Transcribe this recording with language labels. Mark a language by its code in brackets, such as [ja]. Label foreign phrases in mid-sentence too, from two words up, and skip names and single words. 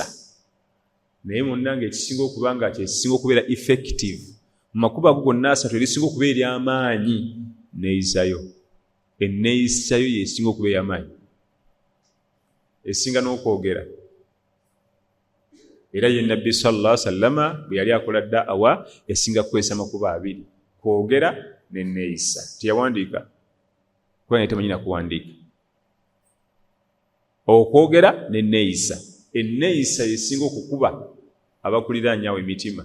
[lg] Naye munnange ekisinga okuba nga kyekisinga okubeera effective mu makubo ago gonna 3, erisinga okuba ery'amaanyi neeyisayo. Enneeyisayo yesinga okuba ey'amaanyi, esinga n'okwogera. Era ye Nabbi [ar] صلى الله عليه وسلم [lg] bwe yali akola da'awa yasinga kukozesa makubo 2, kwogera n'enneeyisa. Teyawandiika kuba yali tamanyi na kuwandiika. Okwogera n'enneeyisa. Enneeyisa yesinga okukuba abakuliraanyawo emitima.